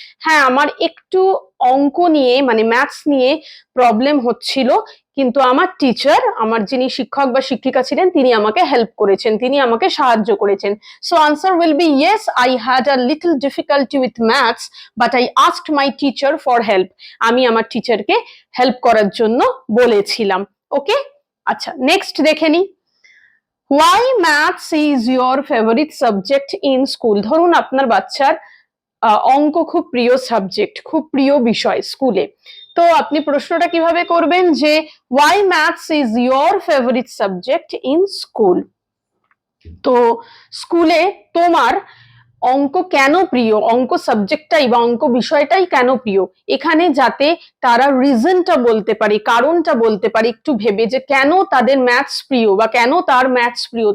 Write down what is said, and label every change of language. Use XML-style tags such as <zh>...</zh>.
<bn>হ্যাঁ, আমার একটু অঙ্ক নিয়ে মানে ম্যাথস নিয়ে প্রবলেম হচ্ছিল, কিন্তু আমার টিচার, আমার যিনি শিক্ষক বা শিক্ষিকা ছিলেন, তিনি আমাকে হেল্প করেছেন, তিনি আমাকে সাহায্য করেছেন।</bn> <en>So answer will be yes, I had a little difficulty with maths but I asked my teacher for help.</en> <bn>আমি আমার টিচারকে হেল্প করার জন্য বলেছিলাম। ওকে, আচ্ছা নেক্সট দেখে নিই।</bn> <en>Why maths is your favorite subject in school?</en> <bn>ধরুন আপনার বাচ্চার অঙ্ক খুব প্রিয় সাবজেক্ট, খুব প্রিয় বিষয় স্কুলে, তো আপনি প্রশ্নটা কিভাবে করবেন যে</bn> <en>why maths is your favorite subject in school?</en> <bn>তো স্কুলে তোমার অঙ্ক কেন প্রিয়, অঙ্ক সাবজেক্টটাই বা অঙ্ক বিষয়টাই কেন প্রিয়, এখানে যাতে তারা রিজনটা বলতে পারে, কারণটা বলতে পারে একটু ভেবে যে কেন তাদের ম্যাথস প্রিয় বা কেন তার ম্যাথস প্রিয়।</bn>